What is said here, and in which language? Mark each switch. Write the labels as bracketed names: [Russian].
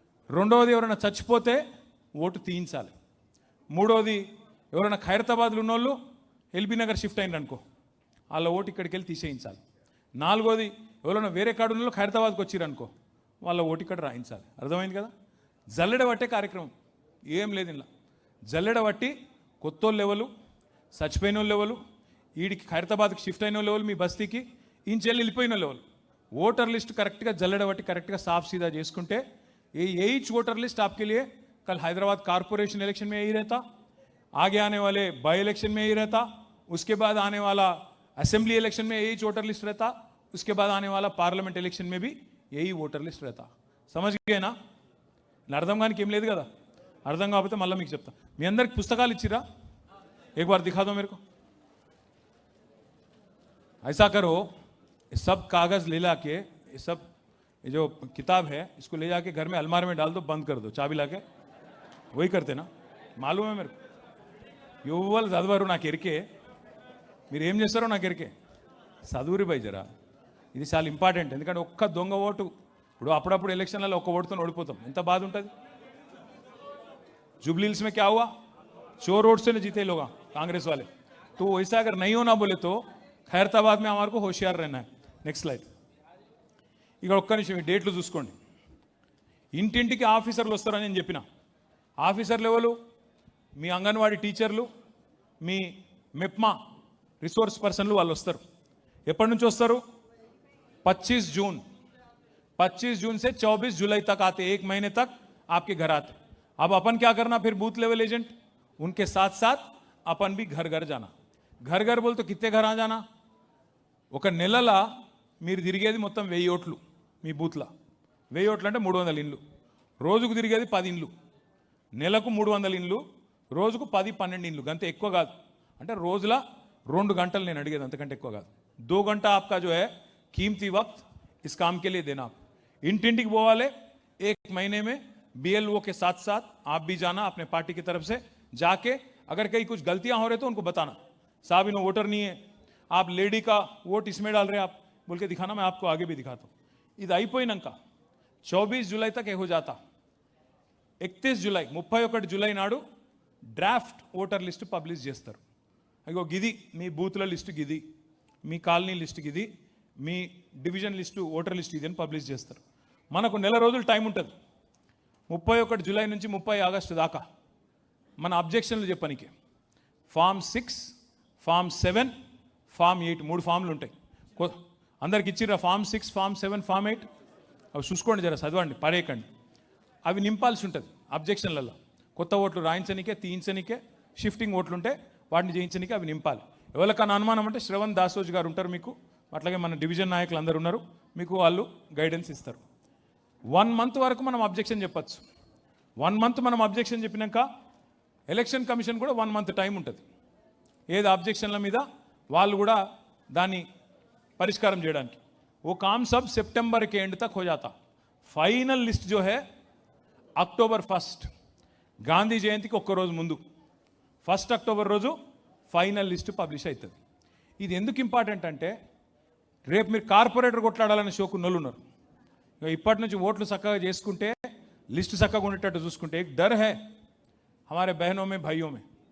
[Telugu] రెండవది, ఎవరైనా చచ్చిపోతే ఓటు తీయించాలి. మూడవది, ఎవరైనా ఖైరతాబాద్లో ఉన్నోళ్ళు ఎల్బీ నగర్ షిఫ్ట్ అయిందనుకో, వాళ్ళ ఓటు ఇక్కడికి వెళ్ళి తీసేయించాలి. నాలుగోది, ఎవరైనా వేరే కాడు ఉన్నోళ్ళు ఖైరతాబాద్కి వచ్చిరనుకో, వాళ్ళ ఓటు ఇక్కడ రాయించాలి. అర్థమైంది కదా? జల్లెడ పట్టే కార్యక్రమం ఏం లేదు ఇలా. జల్లెడ పట్టి కొత్తోళ్ళు లెవెలు, చచ్చిపోయిన వాళ్ళు లెవెలు, వీడికి ఖైరతాబాద్కి షిఫ్ట్ అయిన లెవెల్, మీ బస్తీకి ఇంచెల్లి వెళ్ళిపోయిన లెవెల్, [Hindi] ఓటర్ लिस्ट करेक्ट का जल्लड़ बट्टी करेक्ट का साफ सीधा చేసుకుంటే यही वोटर लिस्ट आपके लिए कल हैदराबाद कारपोरेशन इलेक्शन में यही रहता, आगे आने वाले बाई इलेक्शन में यही रहता, उसके बाद आने वाला असेंबली इलेक्शन में यही वोटर लिस्ट रहता, उसके बाद आने वाला पार्लियामेंट इलेक्शन में भी यही वोटर लिस्ट रहता. समझ गए ना? [Telugu] అర్థం కానీ ఏం లేదు కదా. అర్థం కాకపోతే మళ్ళీ మీకు చెప్తా. మీ అందరికి పుస్తకాలు ఇచ్చిరా? [Hindi] एक बार दिखा दो मेरे को. ऐसा करो, सब कागज ले लाके, ये सब ये जो किताब है इसको ले जाके घर में अलमारी में डाल दो, बंद कर दो चाबी लाके. वही करते ना, मालूम है मेरे को. युवल चदवारू [Telugu] నాకు ఎరికే, మీరు ఏం చేస్తారో నాకు ఎరికే చదువురి బై జరా ఇది చాలా ఇంపార్టెంట్. ఎందుకంటే ఒక్క దొంగ ఓటు ఇప్పుడు అప్పుడప్పుడు ఎలక్షన్లలో ఒక్క ఓటుతో ఓడిపోతాం, ఎంత బాధ ఉంటుంది. [Hindi] जुबली हिल्स में क्या हुआ, चोर वोट से जीते लोग कांग्रेस वाले. तो वैसा अगर नहीं होना बोले तो खैरताबाद में हमारे को होशियार रहना है. [Telugu] Next slide. ఇక్కడ ఒక్క నిమిషం ఈ డేట్లు చూసుకోండి. ఇంటింటికి ఆఫీసర్లు వస్తారని నేను చెప్పిన. ఆఫీసర్లు ఎవరు? మీ అంగన్వాడీ టీచర్లు, మీ మెప్మా రిసోర్స్ పర్సన్లు వాళ్ళు వస్తారు. ఎప్పటి నుంచి వస్తారు? [Hindi] 25 जून 25 जून से 24 जुलाई तक आते, 1 महीने तक आपके घर आते. अब अपन क्या करना फिर बूथ लेवल एजेंट उनके साथ साथ अपन भी घर घर जाना. घर घर बोल तो कितने घर आ जाना, [Telugu] ఒక నెలలా మీరు తిరిగేది మొత్తం 1000 ఓట్లు మీ బూత్లో. 1000 ఓట్లు అంటే 300 ఇండ్లు. రోజుకు తిరిగేది 10 ఇండ్లు, నెలకు 300 ఇండ్లు, రోజుకు 10-12 ఇండ్లు. గంత ఎక్కువ కాదు. అంటే రోజులా 2 గంటలు నేను అడిగేది, అంతకంటే ఎక్కువ కాదు. [Hindi] 2 घंटा आपका जो है कीमती वक्त इस काम के लिए देना. इंटिंटिक बोवाले 1 महीने में बीएलओ के साथ साथ आप भी जाना अपने पार्टी की तरफ से. जाके अगर कहीं कुछ गलतियां हो रहे तो उनको बताना, साहब इन्हों वोटर नहीं है, आप लेडी का वोट इसमें डाल रहे हैं आप बोल के दिखाना. मैं आपको आगे भी दिखाता हूँ. [Telugu] ఇది అయిపోయినాక 24 జూలై [Hindi] तक हो जाता. [Telugu] 31 జూలై 31 జూలై నాడు డ్రాఫ్ట్ ఓటర్ లిస్ట్ పబ్లిష్ చేస్తారు. అగో గిది మీ బూత్ల లిస్టు, గిది మీ కాలనీ లిస్టు, గిది మీ డివిజన్ లిస్టు, ఓటర్ లిస్ట్ ఇది అని పబ్లిష్ చేస్తారు. మనకు నెల రోజులు టైం ఉంటుంది. 31 జూలై నుంచి 30 ఆగస్టు దాకా మన అబ్జెక్షన్లు చెప్పడానికి ఫామ్ 6, ఫామ్ 7, ఫామ్ 8 3 ఫామ్లు ఉంటాయి. అందరికి ఇచ్చిర్రా ఫామ్ 6, ఫామ్ 7, ఫామ్ 8? అవి చూసుకోండి, జర చదవండి, పడేయకండి. అవి నింపాల్సి ఉంటుంది అబ్జెక్షన్లలో. కొత్త ఓట్లు రాయించనికే, తీయించనికే, షిఫ్టింగ్ ఓట్లు ఉంటే వాటిని చేయించనికే అవి నింపాలి. ఎవరికైనా అనుమానం అంటే శ్రవణ్ దాసోజ్ గారు ఉంటారు మీకు, అట్లాగే మన డివిజన్ నాయకులు అందరూ ఉన్నారు, మీకు వాళ్ళు గైడెన్స్ ఇస్తారు. 1 మంత్ వరకు మనం అబ్జెక్షన్ చెప్పచ్చు. 1 మంత్ మనం అబ్జెక్షన్ చెప్పినాక ఎలక్షన్ కమిషన్ కూడా 1 మంత్ టైం ఉంటుంది. ఏది అబ్జెక్షన్ల మీద వాళ్ళు కూడా దాన్ని పరిష్కారం చేయడానికి. [Hindi] वो काम सब सितंबर के एंड तक हो जाता. फाइनल लिस्ट जो है अक्टोबर 1 [Telugu] గాంధీ జయంతికి ఒక్క రోజు ముందు 1 అక్టోబర్ రోజు ఫైనల్ లిస్ట్ పబ్లిష్ అవుతుంది. ఇది ఎందుకు ఇంపార్టెంట్ అంటే రేపు మీరు కార్పొరేటర్ కొట్లాడాలని షోకున్నోళ్ళు ఉన్నారు. ఇప్పటి నుంచి ఓట్లు చక్కగా చేసుకుంటే లిస్ట్ చక్కగా ఉండేటట్టు చూసుకుంటే [Hindi] एक डर है हमारे बहनों में भाइयों में.